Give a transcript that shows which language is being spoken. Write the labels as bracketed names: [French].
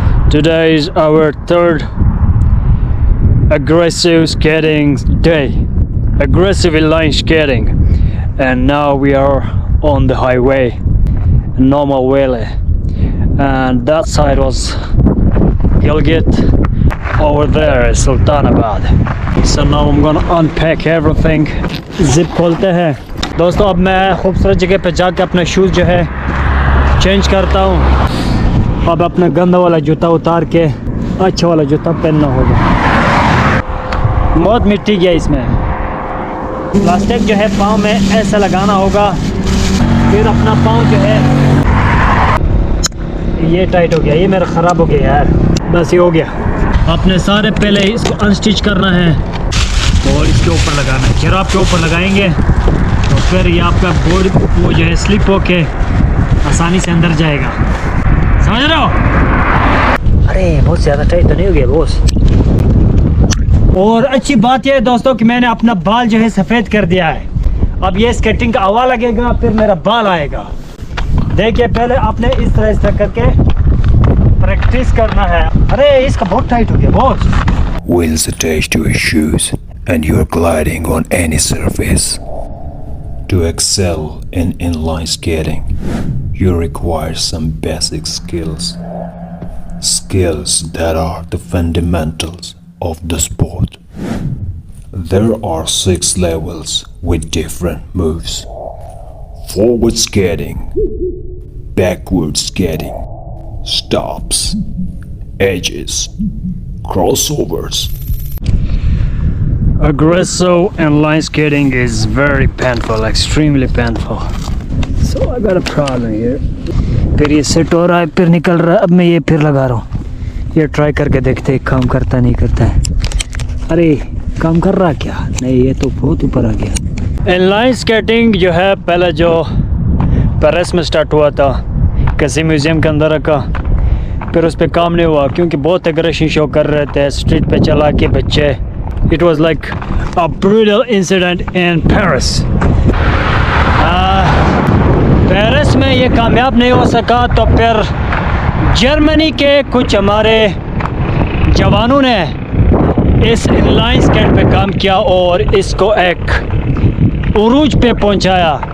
[English] Today is our third aggressive skating day, aggressive inline skating, and now we are on the highway, normal way, and that side was Gilgit, over there is Sultanabad. So now I'm gonna unpack everything. [Hindi] Zip खोलते हैं दोस्तों। अब मैं खूबसूरत जगह पे जाके अपना शूज़ जो है चेंज करता हूँ। अब अपना गंदा वाला जूता उतार के अच्छा वाला जूता पहनना होगा। बहुत मिट्टी गया इसमें। प्लास्टिक जो है पाँव में ऐसा लगाना होगा, फिर अपना पाँव जो है ये टाइट हो गया, ये मेरा ख़राब हो गया यार। बस ये हो गया। आपने सारे पहले इसको अनस्टिच करना है और इसके ऊपर लगाना है। खराब के ऊपर लगाएंगे तो फिर ये आपका बोर्ड वो जो है स्लिप होके आसानी से अंदर जाएगा। समझ रहे हो? अरे बहुत ज़्यादा टाइट तो नहीं हो गया बॉस। और अच्छी बात यह है दोस्तों कि मैंने अपना बाल जो है सफ़ेद कर दिया है। अब ये स्केटिंग का हवा लगेगा, फिर मेरा बाल आएगा। देखिए पहले आपने इस तरह करके प्रैक्टिस करना है। अरे इसका बहुत टाइट हो गया boss. [English] Wheels attached to your shoes and you are gliding on any surface. To excel in inline skating, you require some basic skills. Skills that are the fundamentals of the sport. There are 6 levels with different moves. Forward skating, backward skating, stops, edges, crossovers. Aggressive inline skating is very painful, extremely painful. So I got a problem here. [Hindi] फिर ये set हो रहा है, फिर निकल रहा है। अब मैं ये फिर लगा रहा हूँ। ये ट्राई करके देखते हैं काम करता नहीं करता है। अरे काम कर रहा क्या? नहीं, ये तो बहुत ऊपर आ गया। इनलाइन स्केटिंग जो है पहले जो पेरिस में स्टार्ट हुआ था, किसी म्यूज़ियम के अंदर रखा, फिर उस पर काम नहीं हुआ क्योंकि बहुत एग्रेशन शो कर रहे थे स्ट्रीट पे चला के बच्चे। [English] It was like a brutal incident in Paris. [Hindi] Paris में ये कामयाब नहीं हो सका तो फिर जर्मनी के कुछ हमारे जवानों ने इस इनलाइन स्केट पे काम किया और इसको एक उरूज पे पहुंचाया।